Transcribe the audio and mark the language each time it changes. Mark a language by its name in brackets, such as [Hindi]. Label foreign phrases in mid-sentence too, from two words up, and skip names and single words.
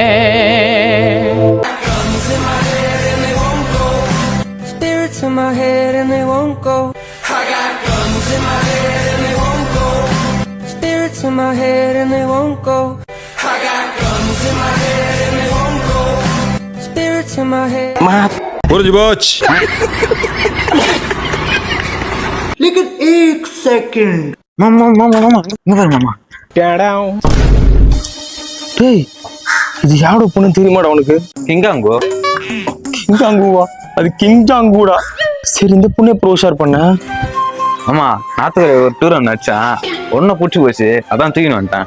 [English] Spirits in my head and they won't go. I got guns in my head and they won't go. Spirits in my head and they won't go. I got guns in my head and they won't go. Spirits in my head. [Hindi] लेकिन एक सेकंड [Tamil] மாமா இங்க பாரு மாமா. டேய் இது யாரோட பொண்ணு தெரியுமாடா உனக்கு? கிங்காங்கோ. கிங்காங்குவா? அது கிங்காங்குடா. சரி இந்த பொண்ணு எப்போ உஷார் பண்ண? ஆமா நாத்துக்கரை ஒரு டூர் ஒன்று அடிச்சான், ஒன்னும் பிடிச்சி போச்சு, அதான் தூக்கின்னு வந்துட்டேன்.